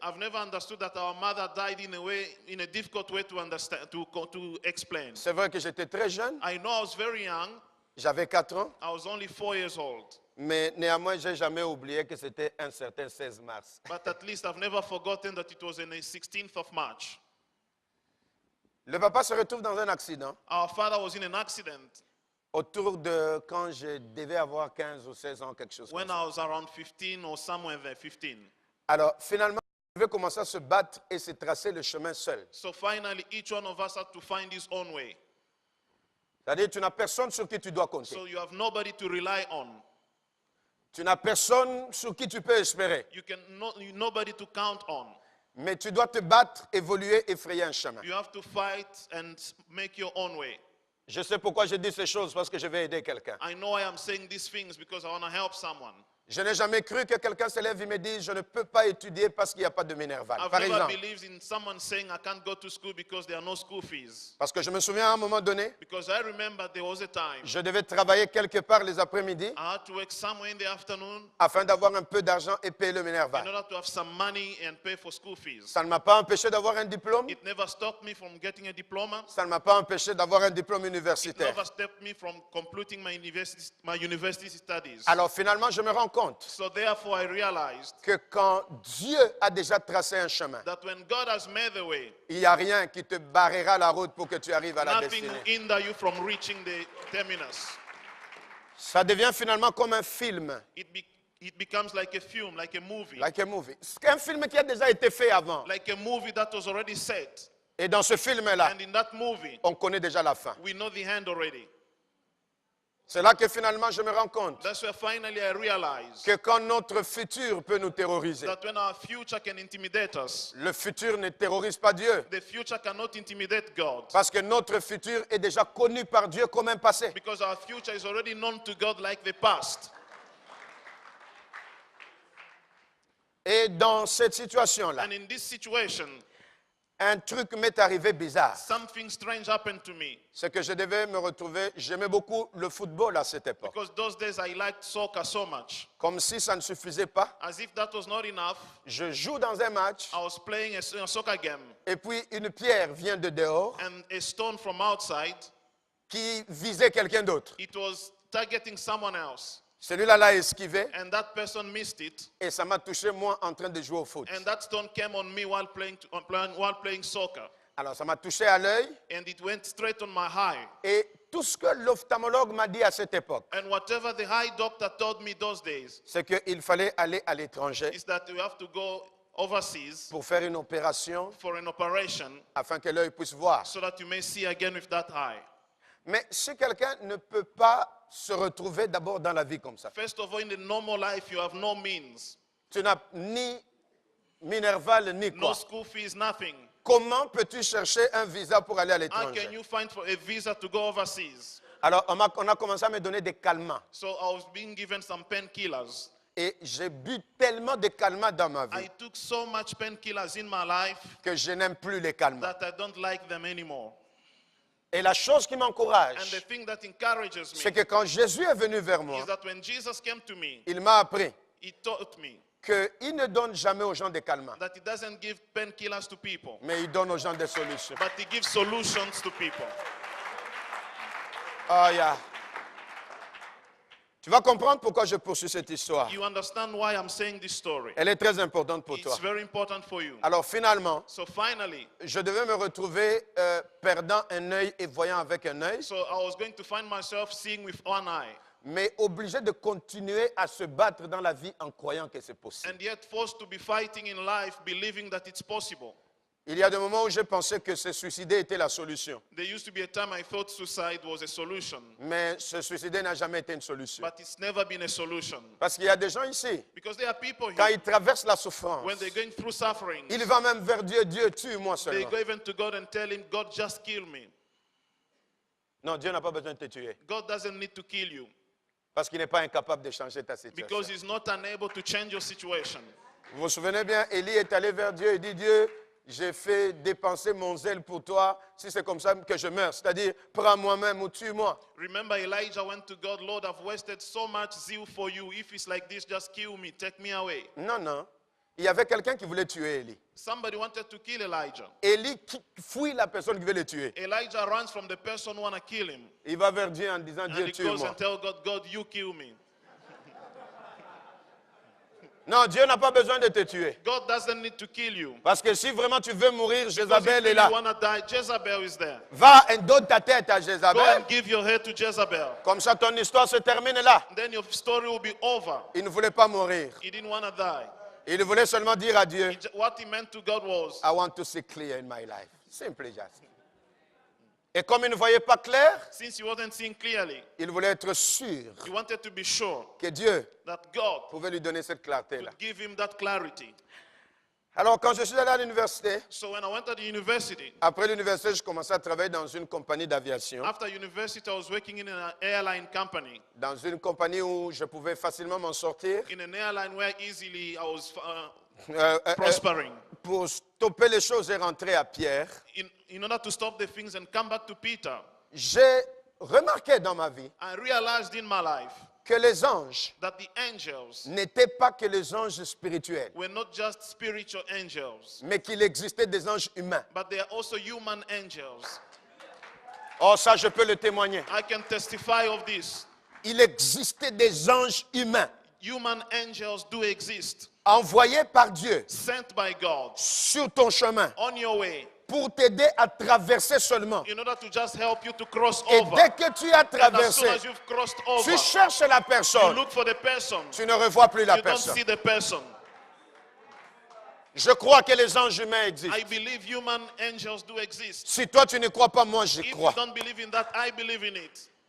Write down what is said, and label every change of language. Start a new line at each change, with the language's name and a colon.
English: I've never understood that our mother died in a way, in a difficult way to understand, to explain.
French: C'est vrai que j'étais très jeune,
English: I know I was very young.
French: j'avais 4 ans,
English: I was only 4 years old.
French: mais néanmoins, j'ai jamais oublié que c'était un certain 16 mars.
English: But at least I've never forgotten that it was on the 16th of March.
French: Le papa se retrouve dans un accident
English: Our father was in an accident
French: autour de quand je devais avoir 15 ou 16 ans, quelque chose comme
English: when
French: ça.
English: I was around 15 or somewhere there, 15.
French: Alors, finalement, je devais commencer à se battre et se tracer le chemin seul.
English: So finally, each one of us had to find his own way.
French: C'est-à-dire, tu n'as personne sur qui tu dois compter.
English: So you have nobody to rely on.
French: Tu n'as personne sur qui tu peux espérer.
English: Nobody to count on.
French: Mais tu dois te battre, évoluer et frayer un chemin.
English: You have to fight and make your own way.
French: Je sais pourquoi je dis ces choses, parce que je vais aider quelqu'un.
English: I know I am saying these things because I want to help someone.
French: Je n'ai jamais cru que quelqu'un se lève et me dise, je ne peux pas étudier parce qu'il n'y a pas de minerval.
English: I've
French: Par
English: never
French: exemple,
English: believed in someone saying I can't go to school because there are no school fees.
French: parce que je me souviens à un moment donné,
English: Because I remember there was a time
French: je devais travailler quelque part les après-midi
English: I had to work somewhere in the afternoon
French: afin d'avoir un peu d'argent et payer le
English: in
French: minerval.
English: order to have some money and pay for school fees.
French: Ça ne m'a pas empêché d'avoir un diplôme,
English: It never stopped me from getting a diploma.
French: ça ne m'a pas empêché d'avoir un diplôme
English: It
French: universitaire.
English: never stopped me from completing my university studies.
French: Alors finalement, je me rends compte
English: So therefore I realized
French: que quand Dieu a déjà tracé un chemin,
English: that when God has made the way,
French: il n'y a rien qui te barrera la route pour que tu arrives à la
English: nothing will
French: destinée.
English: hinder you from reaching the terminus.
French: Ça devient finalement comme un film,
English: It becomes like a film, like a movie. like a movie.
French: C'est un film qui a déjà été fait avant.
English: Like a movie that was already set.
French: Et dans ce film-là,
English: And in that movie,
French: on connaît déjà la fin.
English: we know the end already.
French: C'est là que finalement je me rends compte
English: That's where finally I realized
French: que quand notre futur peut nous terroriser,
English: that when our future can intimidate us,
French: le futur ne terrorise pas Dieu.
English: the future cannot intimidate God.
French: Parce que notre futur est déjà connu par Dieu comme un passé.
English: Because our future is already known to God like the past.
French: Et dans cette situation-là,
English: And in this situation,
French: un truc m'est arrivé bizarre.
English: Something strange happened to me.
French: C'est que je devais me retrouver, j'aimais beaucoup le football à cette époque.
English: Because those days I liked soccer so much.
French: Comme si ça ne suffisait pas,
English: As if that was not enough,
French: je joue dans un match
English: I was playing a soccer game.
French: et puis une pierre vient de dehors
English: And a stone from outside,
French: qui visait quelqu'un d'autre.
English: it was targeting someone else.
French: Celui-là l'a esquivé
English: And that person missed it.
French: et ça m'a touché moi en train de jouer au foot.
English: And that stone came on me while playing soccer.
French: Alors ça m'a touché à l'œil
English: And it went straight on my eye.
French: et tout ce que l'ophtalmologue m'a dit à cette époque,
English: And whatever the eye doctor told me those days
French: c'est qu'il fallait aller à l'étranger
English: is that you have to go overseas
French: pour faire une opération
English: for an operation
French: afin que l'œil puisse voir.
English: so that you may see again with that eye.
French: Mais si quelqu'un ne peut pas se retrouver d'abord dans la vie comme ça,
English: First of all, in the normal life, you have no means,
French: tu n'as ni Minerval ni
English: no
French: quoi.
English: school fees, nothing.
French: Comment peux-tu chercher un visa pour aller à
English: How can
French: l'étranger?
English: you find for a visa to go overseas?
French: Alors on a commencé à me donner des calmants
English: So I was being given some painkillers.
French: et j'ai bu tellement de calmants dans ma vie
English: I took so much painkillers in my life
French: que je n'aime plus les calmants.
English: that I don't like them anymore.
French: Et la chose qui
English: And
French: m'encourage,
English: the thing that encourages
French: c'est
English: me
French: que quand Jésus est venu vers moi,
English: is that when Jesus came to me,
French: il m'a appris
English: he taught me
French: qu'il ne donne jamais aux gens des calmants,
English: that he doesn't give painkillers to people,
French: mais il donne aux gens des solutions.
English: but he gives solutions to people. Oh, yeah.
French: Tu vas comprendre pourquoi je poursuis cette histoire.
English: You understand why I'm saying this story?
French: Elle est très importante pour toi.
English: It's very important for you.
French: Alors finalement,
English: So finally,
French: je devais me retrouver perdant un œil et voyant avec un œil,
English: so I was going to find myself seeing with one eye,
French: mais obligé de continuer à se battre dans la vie en croyant que c'est possible.
English: and yet forced to be fighting in life, believing that it's possible.
French: Il y a des moments où j'ai pensé que se suicider était la solution,
English: There used to be a time I thought suicide was a solution,
French: mais se suicider n'a jamais été une solution.
English: but it's never been a solution.
French: Parce qu'il y a des gens ici,
English: Because there are people
French: quand
English: here,
French: ils traversent la souffrance,
English: when they're going through suffering,
French: ils vont même vers Dieu, Dieu tue-moi
English: they
French: seulement.
English: go even to God and tell him, God, just kill me.
French: Non, Dieu n'a pas besoin de te tuer,
English: God doesn't need to kill you
French: parce qu'il n'est pas incapable de changer ta situation.
English: because he's not unable to change your situation.
French: Vous vous souvenez bien, Élie est allé vers Dieu et dit, Dieu, j'ai fait dépenser mon zèle pour toi, si c'est comme ça que je meurs. C'est-à-dire, prends moi-même ou tue-moi.
English: Remember, Elijah went to God, Lord, I've wasted so much zeal for you. If it's like this, just kill me, take me away.
French: Non, non. Il y avait quelqu'un qui voulait tuer Élie.
English: Somebody wanted to kill Elijah.
French: Élie fuit la personne qui veut le tuer.
English: Elijah runs from the person who want to kill him.
French: Il va vers Dieu en disant,
English: And
French: Dieu,
English: he goes
French: tue-moi.
English: and tells God, God, you kill me.
French: Non, Dieu n'a pas besoin de te tuer.
English: God doesn't need to kill you.
French: Parce que si vraiment tu veux mourir,
English: Because
French: Jézabel
English: if
French: est là.
English: you want to die, Jezebel is there.
French: Va et donne ta tête à
English: Go
French: Jézabel.
English: and give your head to Jezebel.
French: Comme ça, ton histoire se termine là.
English: Then your story will be over.
French: Il ne voulait pas mourir.
English: He didn't want to die.
French: Il voulait seulement dire à Dieu,
English: What he meant to God was, I want to see clear in my life. Simply just.
French: Et comme il ne voyait pas clair,
English: since he wasn't seeing clearly,
French: il voulait être sûr
English: he wanted to be sure
French: que Dieu
English: that God
French: pouvait lui donner cette clarté-là.
English: could give him that clarity.
French: Alors, quand je suis allé à l'université,
English: So when I went to the university,
French: après l'université, je commençais à travailler dans une compagnie d'aviation,
English: after university, I was working in an airline company,
French: dans une compagnie où je pouvais facilement m'en sortir.
English: in an airline where easily I was Euh, euh, prospering.
French: pour stopper les choses et rentrer à Pierre,
English: In order to stop the things and come back to Peter,
French: j'ai remarqué dans ma vie
English: I realized in my life
French: que les anges
English: that the angels
French: n'étaient pas que les anges spirituels,
English: were not just spiritual angels,
French: mais qu'il existait des anges humains.
English: but they are also human angels.
French: Oh, ça, je peux le témoigner.
English: I can testify of this.
French: Il existait des anges humains
English: Human angels do exist,
French: envoyés par Dieu
English: sent by God
French: sur ton chemin
English: on your way
French: pour t'aider à traverser seulement.
English: in order to just help you to cross
French: Et
English: over.
French: dès que tu as
English: And as soon
French: traversé,
English: as you've crossed over,
French: tu cherches la
English: you
French: personne,
English: look for the person.
French: tu ne revois plus la
English: You don't
French: personne.
English: see the person.
French: Je crois que les anges humains existent.
English: I believe human angels do exist.
French: Si toi tu ne crois pas, moi j'y
English: If you
French: crois.
English: don't believe in that, I believe in it.